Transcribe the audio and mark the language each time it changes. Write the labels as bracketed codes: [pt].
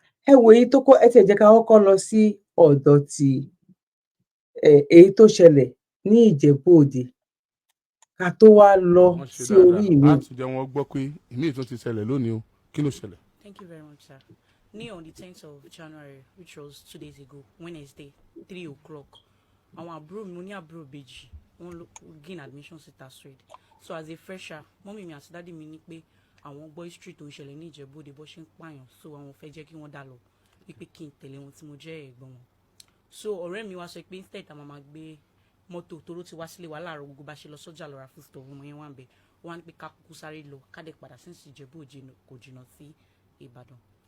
[yo] Ẹ wo èyí tó kọ́, ẹ tiẹ̀ jẹ́ ká kọ́kọ́ lọ sí ọ̀dọ̀ ti èyí tó ṣẹlẹ̀ ní Ìjẹ̀bú Òde ká tó wá lọ sí orí ìwé. láti jẹ́ wọ́n gbọ́ pé ìmíì tó ti ṣẹlẹ̀ lónìí o, kí ló ṣẹlẹ̀? [en] Thank you very much, sir. On the 10th of January, which was 2 days ago, Wednesday, 3 o'clock, [yo] àwọn àbúrò mi, mo ní àbúrò bèjì, wọ́n [en] gain admission sí Tasred. So as a fresher [yo] mọ́mì mi àti dádì mi ní pé àwọn gbọ́ history tó ń ṣẹlẹ̀ ní Ìjẹ̀bú-Òde bó ṣe ń pààyàn so àwọn fẹ́ jẹ́ kí wọ́n dá lọ wípé kí n tẹ̀lé wọn tí mo jẹ́ ẹ̀gbọ́n wọn. So ọ̀rẹ́ mi wá sọ pé instead tá máa gbé mọ́tò toró ti wá sílé wa láàárọ̀ gbogbo bá ṣe lọ sọ́jà lọ ra foodstuff ọmọ yẹn wà ń bẹ̀ ó wá ní pé ká kúkú sáré lọ ká dẹ̀ padà sí Ìjẹ̀bú-Òde kò jìnnà sí Ìbàdàn.